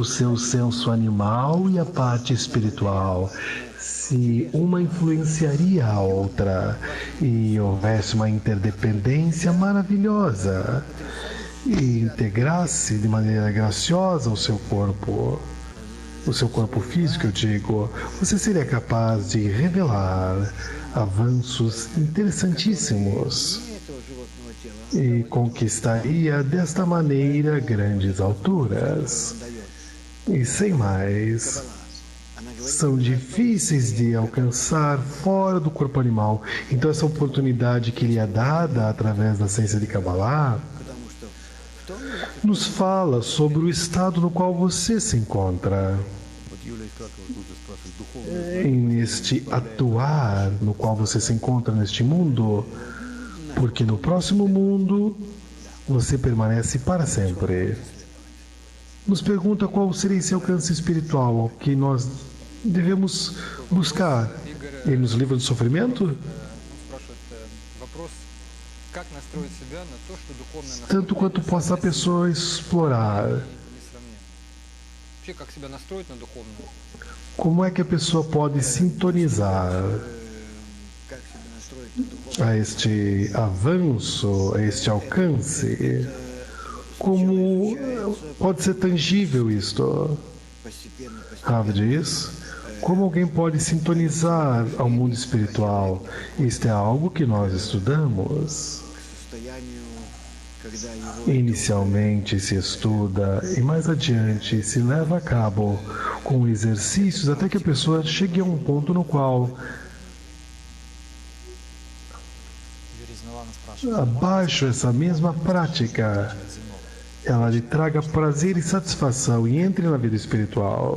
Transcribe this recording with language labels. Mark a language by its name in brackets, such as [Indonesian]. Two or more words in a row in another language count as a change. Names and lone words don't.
[Portuguese] seu senso animal e a parte espiritual, se uma influenciaria a outra e houvesse uma interdependência maravilhosa e integrasse de maneira graciosa o seu corpo físico, eu digo, você seria capaz de revelar avanços interessantíssimos [Russian] этого животного тела. [Portuguese] e conquistaria desta maneira grandes alturas. E sem mais, [Russian] Она говорит, [Portuguese] são difíceis de alcançar fora do corpo animal. Então essa oportunidade que lhe é dada através da ciência de Kabbalah [Russian] потому что в том мире, [Portuguese] nos fala sobre o estado no qual você se encontra. [Russian] Вот Юлия Искакова тут же спрашивает, духовное [Portuguese] Neste atuar no qual você se encontra neste mundo, porque no próximo mundo você permanece para sempre. Nos pergunta qual seria esse alcance espiritual que nós devemos buscar. E nos livra do sofrimento? [Russian] Он спрашивает вопрос, как настроить себя на то, что духовное [Portuguese] Tanto quanto possa a pessoa explorar. [Russian] несравнимо. Вообще, как себя настроить на духовное? [Portuguese] Como é que a pessoa pode sintonizar [Russian] как себя настроить на духовное, [Portuguese] a este avanço, a este alcance? Como pode ser tangível isto? [Russian] постепенно, [Portuguese] Rav diz, como alguém pode sintonizar ao mundo espiritual? Isto é algo que nós estudamos. [Russian] к состоянию, когда его [Portuguese] Inicialmente se estuda e mais adiante se leva a cabo com exercícios até que a pessoa chegue a um ponto no qual, abaixo essa mesma prática, ela lhe traga prazer e satisfação e entre na vida espiritual.